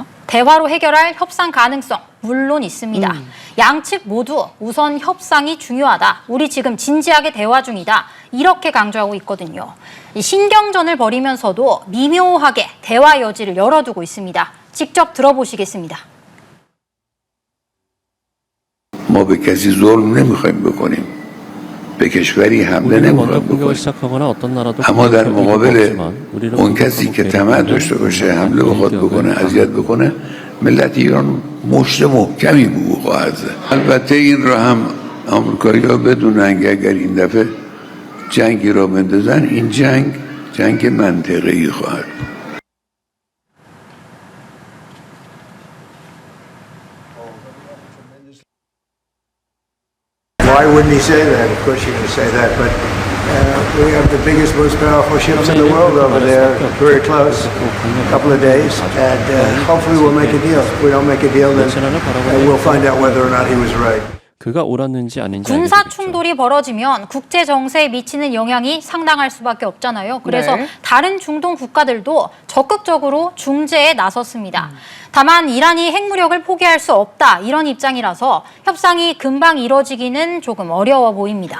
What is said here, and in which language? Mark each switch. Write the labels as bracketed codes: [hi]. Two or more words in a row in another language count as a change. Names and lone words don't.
[ko] 대화로 해결할 협상 가능성 물론 있습니다. 양측 모두 우선 협상이 중요하다. 우리 지금 진지하게 대화 중이다. 이렇게 강조하고 있거든요. 이 신경전을 벌이면서도 미묘하게 대화 여지를 열어두고 있습니다. 직접 들어보시겠습니다. [fa] ما به کسی ظلم نمیخوایم بکنیم به کشوری حمله نمیخوایم بکنیم اما در مقابل اون کسی که طمع داشته باشه حمله بخواد بکنه اذیت بکنه ملت ایران مشت محکمی به او خواهد زد البته این را هم آمریکایی‌ها بدونن که اگر این دفعه جنگی را بندازن این جنگ منطقه‌ای خواهد بود [en] Why wouldn't he say that? Of course you're going to say that, but we have the biggest, most powerful ships in the world over there, very close, a couple of days, and hopefully we'll make a deal. If we don't make a deal, then we'll find out whether or not he was right. [ko] 그가 옳았는지 아닌지 군사 알게 되겠죠. 충돌이 벌어지면 국제 정세에 미치는 영향이 상당할 수밖에 없잖아요. 그래서 네. 다른 중동 국가들도 적극적으로 중재에 나섰습니다. 다만 이란이 핵무력을 포기할 수 없다 이런 입장이라서 협상이 금방 이뤄지기는 조금 어려워 보입니다.